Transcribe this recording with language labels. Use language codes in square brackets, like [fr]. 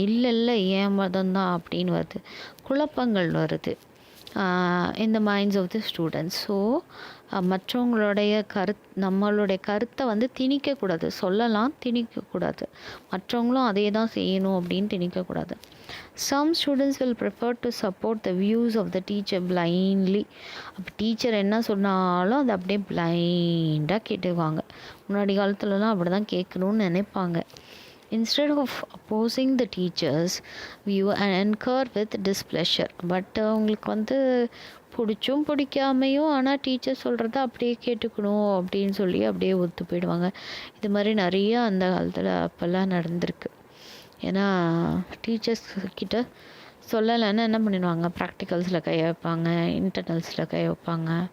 [ta] இல்லை ஏன் மதம்தான் அப்படின்னு வருது, குழப்பங்கள் வருது [en] in the minds of the students. [ta] So மற்றவங்களுடைய நம்மளுடைய கருத்தை வந்து திணிக்கக்கூடாது, சொல்லலாம், திணிக்கக்கூடாது. மற்றவங்களும் அதே தான் செய்யணும் அப்படின்னு திணிக்கக்கூடாது. [en] Some students will prefer to support the views of the teacher blindly. [ta] அப்போ டீச்சர் என்ன சொன்னாலும் அதை அப்படியே பிளைண்டாக கேட்டுக்குவாங்க. முன்னாடி காலத்துலலாம் அப்படி தான் கேட்கணும்னு நினைப்பாங்க. [en] Instead of opposing the teacher's view and incur with displeasure. [ta] But அவங்களுக்கு வந்து பிடிச்சும் பிடிக்காமையும் ஆனால் டீச்சர் சொல்கிறத அப்படியே கேட்டுக்கணும் அப்படின்னு சொல்லி அப்படியே ஒத்து போயிடுவாங்க. இது மாதிரி நிறைய அந்த காலத்தில் அப்போல்லாம் நடந்திருக்கு. ஏன்னா டீச்சர்ஸ் கிட்ட சொல்லலைன்னா என்ன பண்ணிடுவாங்க, ப்ராக்டிகல்ஸில் கை வைப்பாங்க, இன்டர்னல்ஸில் கை வைப்பாங்க.